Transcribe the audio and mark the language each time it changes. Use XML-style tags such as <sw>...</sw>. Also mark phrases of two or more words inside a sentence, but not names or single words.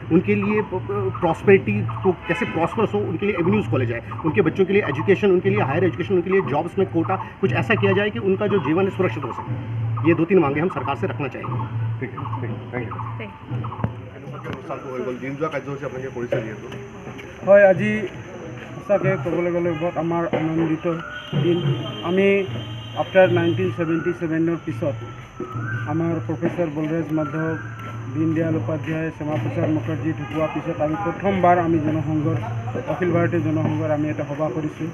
<hi>उनके लिए प्रॉस्पेरिटी को कैसे प्रॉस्पर्स हो, उनके लिए एवेन्यूज़ खोले जाए। उनके बच्चों के लिए एजुकेशन, उनके लिए</hi> <en>higher education,</en> <hi>उनके लिए जॉब्स में कोटा कुछ ऐसा किया जाए कि उनका जो जीवन है सुरक्षित हो सके। ये 2-3 मांगे हम सरकार से रखना चाहेंगे। ठीक है, थैंक</hi> <en>यू।</en> <as>হয় আজি সঁচাকৈ ক'বলৈ গ'লে বহুত আমাৰ আনন্দিত দিন। আমি আফটাৰ 1977 পিছত আমাৰ প্ৰফেচৰ বলৰাজ মাধৱ, দীনদয়াল উপাধ্যায়, শ্যামাপ্ৰসাদ মুখাৰ্জী ঢুকোৱাৰ পিছত আমি প্ৰথমবাৰ আমি জনসংঘৰ অখিল ভাৰতীয় জনসংঘৰ আমি এটা সভা কৰিছোঁ।</as>